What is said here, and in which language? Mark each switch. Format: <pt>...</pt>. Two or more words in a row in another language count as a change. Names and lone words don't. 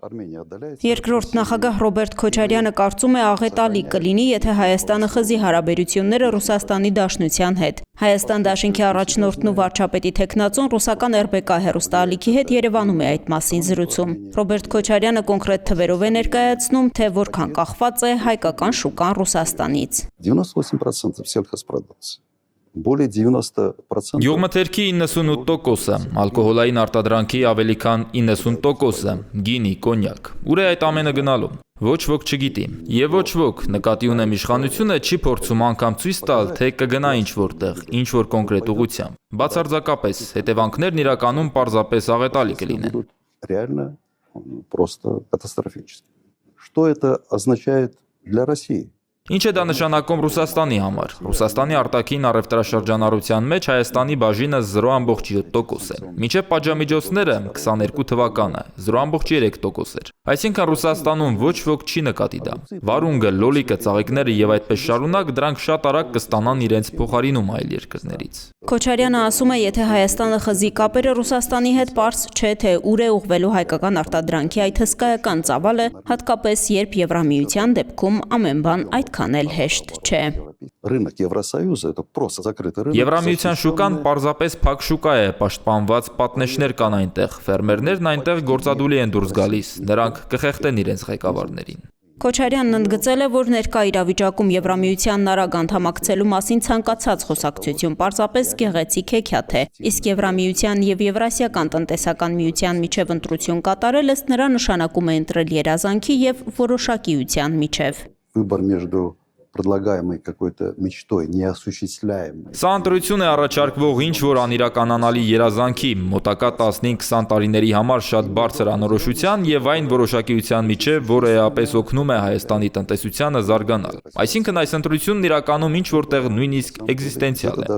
<hy>Երկրորդ նախագահ Ռոբերտ Քոչարյանը կարծում է աղետալի կլինի, եթե Հայաստանը խզի հարաբերությունները Ռուսաստանի Դաշնության հետ։ Հայաստան դաշինքի առաջնորդն ու վարչապետի թեկնածուն ռուսական RBK հեռուստաալիքի հետ Երևանում է այդ մասին զրուցում։ Ռոբերտ Քոչարյանը կոնկրետ թվերով է ներկայացնում, թե որքան կախված է հայկական շուկան Ռուսաստանից։</hy> <ru>98% сельхозпродукции. Более 90%.</ru> <hy>Գյուղմթերքի 98%-ը, ալկոհոլային արտադրանքի ավելի քան 90%-ը, գինի, կոնյակ։ Ուր է այդ ամենը գնալու։ Ոչ ոք չգիտի։ Եվ ոչ ոք, նկատի ունեմ իշխանությունը, չի փորձում անգամ ցույց տալ, թե կգնա ինչ-որտեղ, ինչ-որ կոնկրետ ուղղությամբ։ Բացարձակապես, հետևանքներն իրականում պարզապես աղետալի կլինեն։</hy> <ru>Реально просто катастрофически. Что это означает для России?</ru> <hy>Ինչ է դա նշանակում Ռուսաստանի համար։ Ռուսաստանի արտաքին առևտրաշրջանառության մեջ Հայաստանի բաժինը 0.7% է։ Մինչև պատժամիջոցները 22 թվականը 0.3% էր։ Այսինքն Ռուսաստանում ոչ ոք չի նկատի դա։ Վարունգը, լոլիկը, ծաղիկները եւ այդպես շարունակ դրանք շատ արագ կստանան իրենց փոխարինում այլ երկրներից։ Քոչարյանը ասում է, եթե Հայաստանը խզի կապերը Ռուսաստանի հետ, պարզ չէ, թե ուր է ուղղվելու հայկական արտադրանքի այդ հսկայական ծավալը, հատկապես երբ Եվրամիության դեպքում ամեն բան այդքան էլ հեշտ չէ։</hy> <ru>Рынок Евросоюза это просто закрытый рынок.</ru> <hy>Եվրամիության շուկան պարզապես փակ շուկա է, պաշտպանված պատնեշներ կան այնտեղ, ֆերմերներն այնտեղ գործադուլի են դուրս գալիս, նրանք կխեղդեն իրենց ղեկավարներին։ Քոչարյանն ընդգծել է, որ ներկա իրավիճակում Եվրամիությանն արագ անդամակցելու մասին ցանկացած խոսակցություն պարզապես գեղեցիկ հեքիաթ է, իսկ Եվրամիության եւ Եվրասիական տնտեսական միության միջև ընտրություն կատարել ըստ նրա նշանակում է ընտրել երազանքի եւ որոշակիության միջև։</hy> <ru>Выбор между предлагаемой какой-то мечтой, неосуществляемой.</ru> <hy>Սա ընտրություն է առաջարկվող ինչ-որ անիրականանալի երազանքի, մոտակա 15-20 տարիների համար շատ բարձր անորոշության եւ այն որոշակիության միջև, որը էապես օգնում է Հայաստանի տնտեսությանը զարգանալ։ Այսինքն այս ընտրությունն իրականում ինչ-որտեղ նույնիսկ էկզիստենցիալ է։</hy>